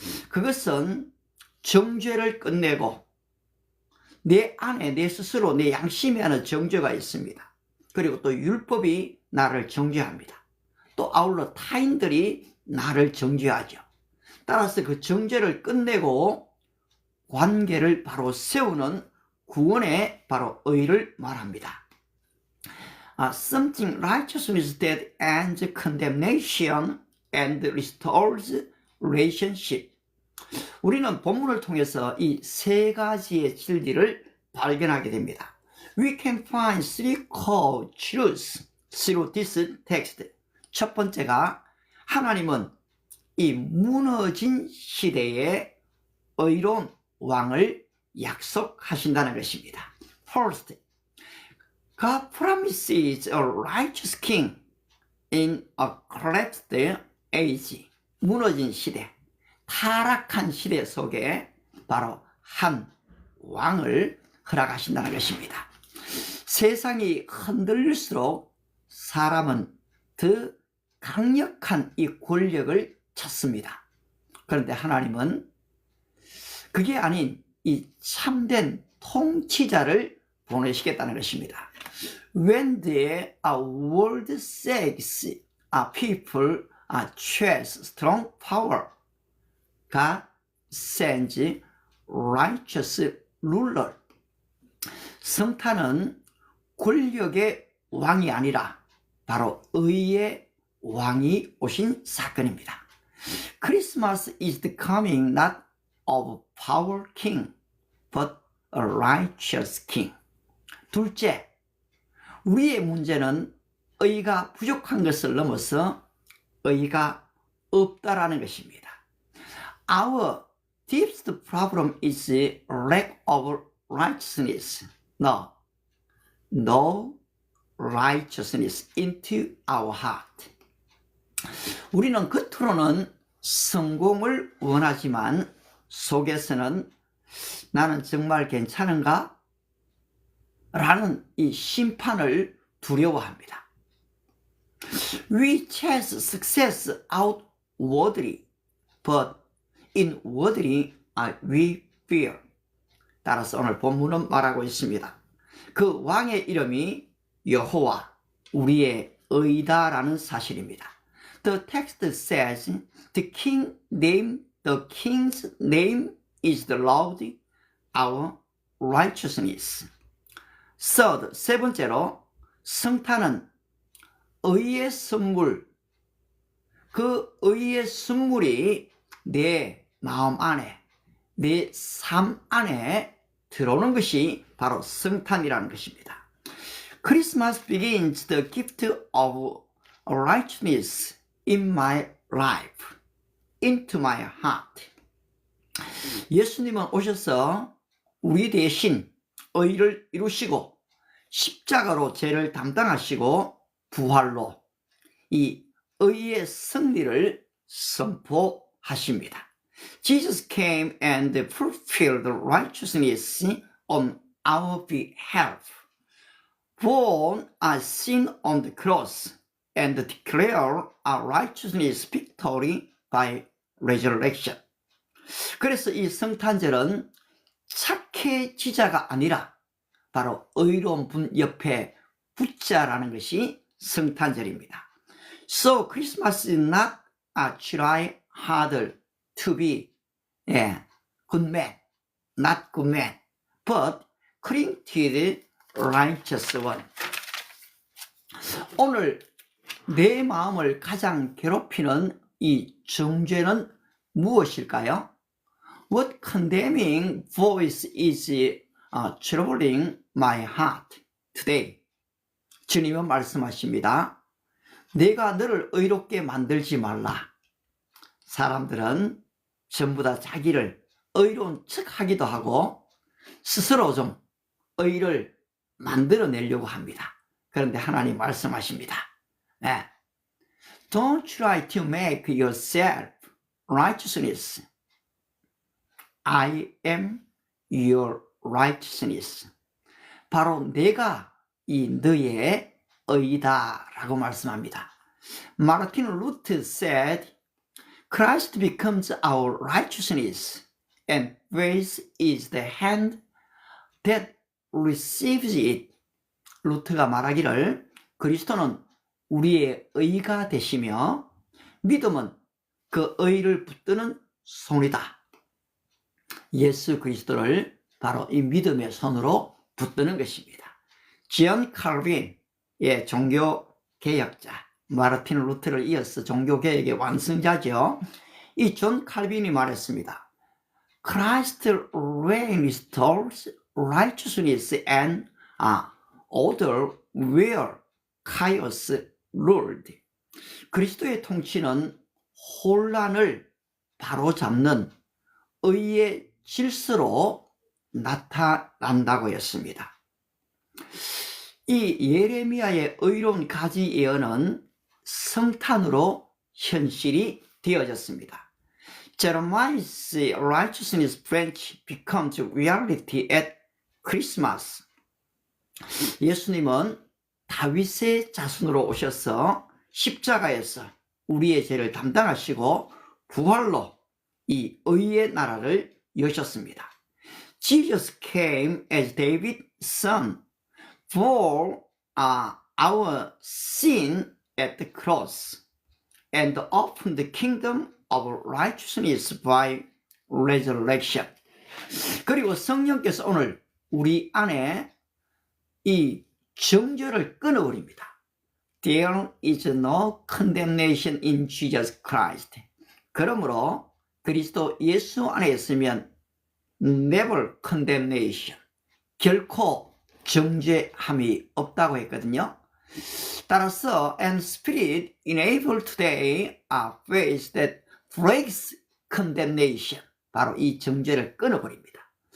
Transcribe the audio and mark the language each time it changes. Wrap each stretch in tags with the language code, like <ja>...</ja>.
<ko>그것은 정죄를 끝내고 내 안에 내 스스로 내 양심에 하는 정죄가 있습니다. 그리고 또 율법이 나를 정죄합니다. 또 아울러 타인들이 나를 정죄하죠. 따라서 그 정죄를 끝내고 관계를 바로 세우는 구원의 바로 의를 말합니다.</ko> <en>Something righteousness that ends condemnation and restores relationship.</en> <ko>우리는 본문을 통해서 이 세 가지의 진리를 발견하게 됩니다.</ko> <en>We can find three core truths through this text.</en> <ko>첫 번째가 하나님은 이 무너진 시대에 의로운 왕을 약속하신다는 것입니다.</ko> <en>First, God promises a righteous king in a collapsed age.</en> <ko>무너진 시대, 타락한 시대 속에 바로 한 왕을 허락하신다는 것입니다. 세상이 흔들릴수록 사람은 더 강력한 이 권력을 찾습니다. 그런데 하나님은 그게 아닌 이 참된 통치자를 보내시겠다는 것입니다.</ko> <en>When the world says people chase strong power, God sends righteous ruler.</en> <ko>성탄은 권력의 왕이 아니라 바로 의의 왕이 오신 사건입니다.</ko> <en>Christmas is the coming not of power king, but a righteous king.</en> <ko>둘째, 우리의 문제는 의가 부족한 것을 넘어서 의가 없다라는 것입니다.</ko> <en>Our deepest problem is lack of righteousness. No righteousness into our heart.</en> <ko>우리는 겉으로는 성공을 원하지만 속에서는 나는 정말 괜찮은가? 라는 이 심판을 두려워합니다.</ko> <en>We chase success outwardly, but inwardly we fear.</en> <ko>따라서 오늘 본문은 말하고 있습니다. 그 왕의 이름이 여호와, 우리의 의다라는 사실입니다.</ko> <en>The text says the king's name is the Lord, our righteousness. Third,</en> <ko>세 번째로 성탄은 의의 선물, 그 의의 선물이 내 마음 안에, 내 삶 안에 들어오는 것이 바로 성탄이라는 것입니다.</ko> <en>Christmas begins the gift of righteousness in my life, into my heart.</en> <ko>예수님은 오셔서 우리 대신 의를 이루시고 십자가로 죄를 담당하시고 부활로 이 의의 승리를 선포하십니다.</ko> <en>Jesus came and fulfilled righteousness on our behalf, borne our sin on the cross, and declared our righteousness victory by resurrection.</en> <ko>그래서 이 성탄절은 착해지자가 아니라 바로 의로운 분 옆에 붙자라는 것이 성탄절입니다.</ko> <en>So Christmas is not a try harder to be good man, not good man, but created righteous one.</en> <ko>오늘 내 마음을 가장 괴롭히는 이 정죄는 무엇일까요?</ko> <en>What condemning voice is troubling my heart today?</en> <ko>주님은 말씀하십니다. 내가 너를 의롭게 만들지 말라. 사람들은 전부 다 자기를 의로운 척 하기도 하고 스스로 좀 의를 만들어내려고 합니다. 그런데 하나님 말씀하십니다.</ko> <en>Don't try to make yourself righteousness. I am your righteousness.</en> <ko>바로 내가 이 너의 의다 라고 말씀합니다.</ko> <en>마르틴 루터 said, Christ becomes our righteousness and faith is the hand that receives it.</en> <ko>루터가 말하기를 그리스도는 우리의 의가 되시며 믿음은 그 의를 붙드는 손이다. 예수 그리스도를 바로 이 믿음의 손으로 붙드는 것입니다. 존 칼빈, 종교 개혁자, 마르틴 루터를 이어서 종교 개혁의 완성자죠. 이 존 칼빈이 말했습니다.</ko> <en>Christ reign restores righteousness and order where chaos ruled.</en> <ko>그리스도의 통치는 혼란을 바로잡는 의의 질서로 나타난다고 했습니다. 이 예레미야의 의로운 가지 예언은 성탄으로 현실이 되어졌습니다.</ko> <en>Jeremiah's righteousness branch becomes reality at Christmas.</en> <ko>예수님은 다윗의 자손으로 오셔서 십자가에서 우리의 죄를 담당하시고 부활로 이 의의 나라를 여셨습니다.</ko> <en>Jesus came as David's son for our sin at the cross and opened the kingdom of righteousness by resurrection.</en> <ko>그리고 성령께서 오늘 우리 안에 이 정죄를 끊어버립니다.</ko> <en>There is no condemnation in Jesus Christ.</en> <ko>그러므로 그리스도 예수 안에 있으면</ko> <en>never condemnation,</en> <ko>결코 정죄함이 없다고 했거든요. 따라서</ko> <en>and spirit enable today a faith that breaks condemnation,</en> <ko>바로 이 정죄를 끊어버립니다.</ko>